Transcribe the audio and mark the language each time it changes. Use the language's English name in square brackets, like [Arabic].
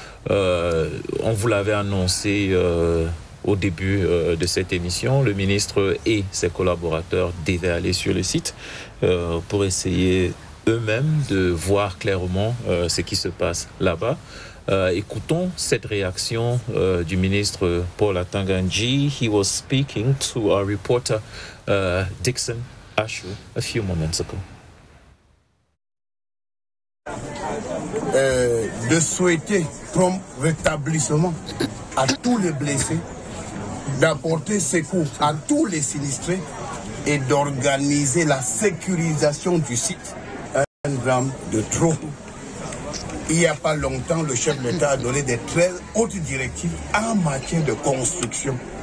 [French] On vous l'avait annoncé au début de cette émission. Le ministre et ses collaborateurs devaient aller sur le site pour essayer eux-mêmes de voir clairement ce qui se passe là-bas. Écoutons cette réaction du ministre Paul Atanga Nji. [English] He was speaking to our reporter Dixon Ashu a few moments ago. [French] De souhaiter prompt rétablissement à tous les blessés, d'apporter secours à tous les sinistrés et d'organiser la sécurisation du site. Un drame de trop. Il n'y a pas longtemps, le chef de l'État a donné des très hautes directives en matière de construction.